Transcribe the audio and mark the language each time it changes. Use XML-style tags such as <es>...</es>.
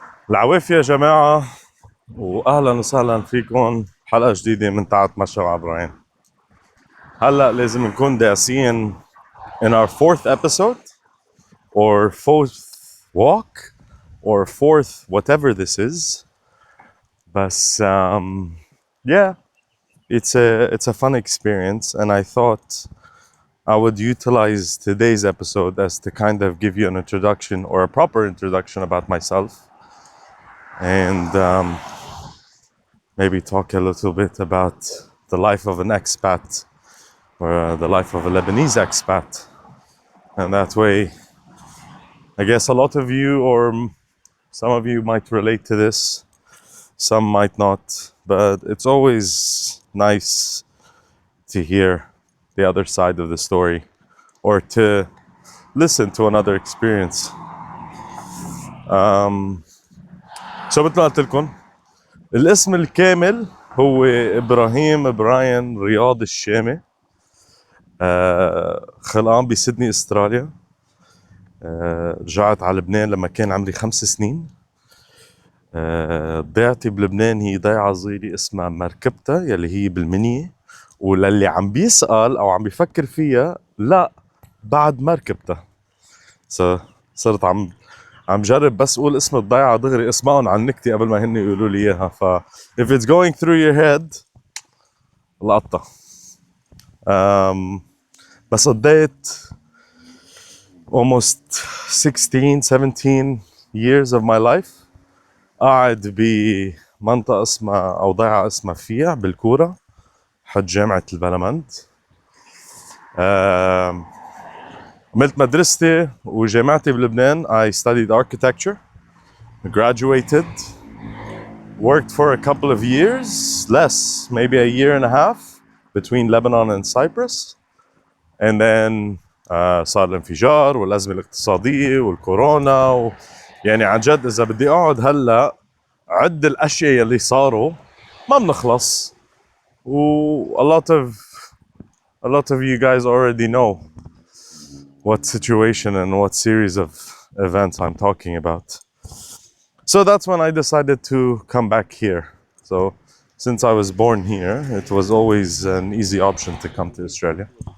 <ar>العوافي يا جماعة، وأهلا وسهلا فيكم حلقة جديدة من تعت مشى مع إبراهيم. هلأ لازم نكون داعسين</ar> <en>in our fourth episode or fourth walk or fourth whatever this is. But yeah, it's a fun experience, and I thought I would utilize today's episode as to kind of give you an introduction or a proper introduction about myself, and maybe talk a little bit about the life of an expat or the life of a Lebanese expat. And that way, I guess a lot of you or some of you might relate to this, some might not, but it's always nice to hear the other side of the story or to listen to another experience.</en> <ar>So مثل ما قلت لكم الاسم الكامل هو إبراهيم براين رياض الشامي. خلقان بسيدني استراليا. رجعت على لبنان لما كان عمري 5 سنين. ضيعتي بلبنان هي ضيعة صغيرة اسمها مركبتها يلي هي بالمنية، وللي عم بيسأل أو عم بيفكر فيها لا بعد مركبتها. صرت عم جرب بس أقول اسم الضيعة دغري اسمعهم عن نكتي قبل ما هن يقولوا لي إياها.</ar> <en>if it's going through your head لقطة.</en> <ar>بس قضيت</ar> <en>almost 16, 17 years of my life</en> <ar>قاعد بمنطقة اسمها أو ضيعة اسمها فيع بالكورة حد جامعة البلمند. عملت مدرستي وجامعتي بلبنان.</ar> <en>I studied architecture, graduated, worked for a couple of years, less, maybe a year and a half between Lebanon and Cyprus.</en> <ar>And then صار الانفجار والأزمة الاقتصادية والكورونا يعني عن جد إذا بدي أقعد هلأ عد الأشياء يلي صاروا ما بنخلص.</ar> <en>a lot of you guys already know what situation and what series of events I'm talking about. So that's when I decided to come back here. So since I was born here, it was always an easy option to come to Australia.</en>